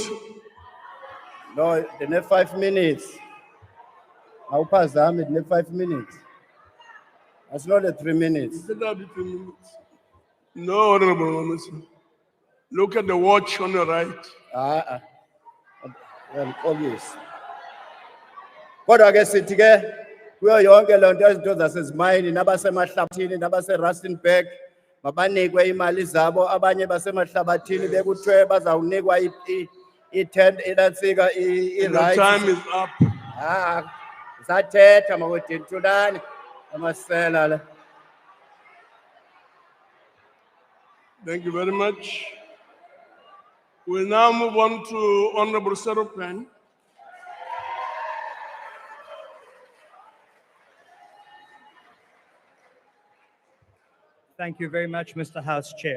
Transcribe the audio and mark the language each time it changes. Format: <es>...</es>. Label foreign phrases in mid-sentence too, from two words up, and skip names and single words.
<en>No, the next 5 minutes. Awuphazami, the next 5 minutes. That's not the 3 minutes. no, Honorable Minister. Look at the watch on the right. Obvious.</en> <xh>Kodwa ke sithi ke kuyo yonke le nto izinto zasezimayini nabasemahlabathini nabase-Rustenburg mabanikwe imali zabo, abanye basemahlabathini bekuthiwe bazawunikwa inantsika</xh> <en>The i-rights. time is up.</en> <xh>Sathetha mawodini thulani amasela la.</xh> <en>Thank you very much. We'll now move on to Honorable Seropen. Thank you very much, Mr. House Chair.</en>